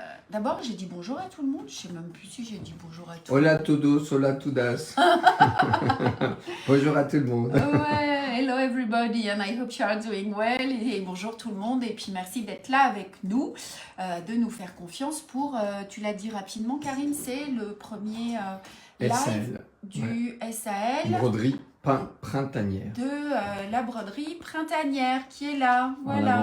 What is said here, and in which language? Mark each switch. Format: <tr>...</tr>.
<fr>D'abord, j'ai dit bonjour à tout le monde. Je ne sais même plus si j'ai dit bonjour à tout le monde.</fr> <es>Hola todos, hola todas.</es> <fr>Bonjour à tout le monde.</fr> <en>Ouais, hello everybody and I hope you are doing well.</en> <fr>Et bonjour tout le monde et puis merci d'être là avec nous, de nous faire confiance pour, tu l'as dit rapidement Karine, c'est le premier live SAL. du SAL. Broderie printanière. De la broderie printanière qui est là, voilà.</fr>